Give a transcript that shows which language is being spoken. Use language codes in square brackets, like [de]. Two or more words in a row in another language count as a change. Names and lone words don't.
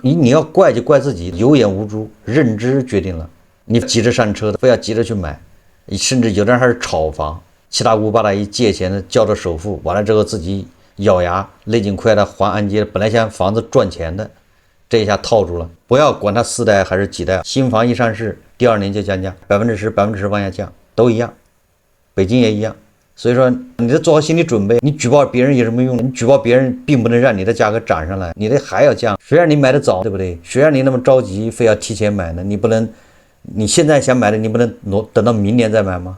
[zh] 你要怪就怪自己有眼無珠，認知決定了。你急着上車的，非要急着去買，甚至有的人還是炒房，七大姑八大姨借錢的，交着首付，完了之後自己咬牙勒緊褲带的還按揭，本來想房子賺錢的，這一下套住了。不要管它四代還是幾代，新房一上市，第2年就降價，10%、10%往下降，都一樣，北京也一樣。所以說，你得做好心理準備。你舉報別人有什麼用？你舉報別人並不能讓你的價格漲上來，你的還要降。誰讓你買的早，對不對？誰讓你那麼着急，非要提前買呢？你不能，你現在想買的，你不能等到明年再買嗎？